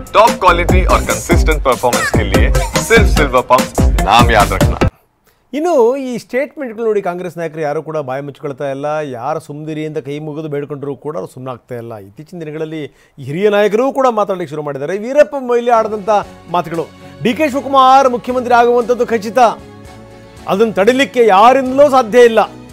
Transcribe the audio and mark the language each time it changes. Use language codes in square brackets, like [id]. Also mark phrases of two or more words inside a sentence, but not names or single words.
[en] top quality [hi] और [en] consistent performance [hi] के लिए सिर्फ सिल्वर पंप नाम याद रखना। [kn] ಇನ್ನು ಈ ಸ್ಟೇಟ್ಮೆಂಟ್ಗಳು ನೋಡಿ ಕಾಂಗ್ರೆಸ್ ನಾಯಕರು ಯಾರು ಕೂಡ ಬಾಯಿ ಮುಚ್ಕೊಳ್ತಾ ಇಲ್ಲ, ಯಾರು ಸುಮ್ಮನಿರಿ ಅಂತ ಕೈ ಮುಗಿದು ಬೇಡ್ಕೊಂಡ್ರು ಕೂಡ ಅವ್ರು ಸುಮ್ಮನಾಗ್ತಾ ಇಲ್ಲ. ಇತ್ತೀಚಿನ ದಿನಗಳಲ್ಲಿ ಹಿರಿಯ ನಾಯಕರು ಕೂಡ ಮಾತಾಡಲಿಕ್ಕೆ ಶುರು ಮಾಡಿದ್ದಾರೆ. ವೀರಪ್ಪ ಮೊಯ್ಲಿ ಆಡಿದಂಥ ಮಾತುಗಳು, ಡಿ ಕೆ ಶಿವಕುಮಾರ್ ಮುಖ್ಯಮಂತ್ರಿ ಆಗುವಂಥದ್ದು ಖಚಿತ, ಅದನ್ನು ತಡಿಲಿಕ್ಕೆ ಯಾರಿಂದಲೂ ಸಾಧ್ಯ ಇಲ್ಲ.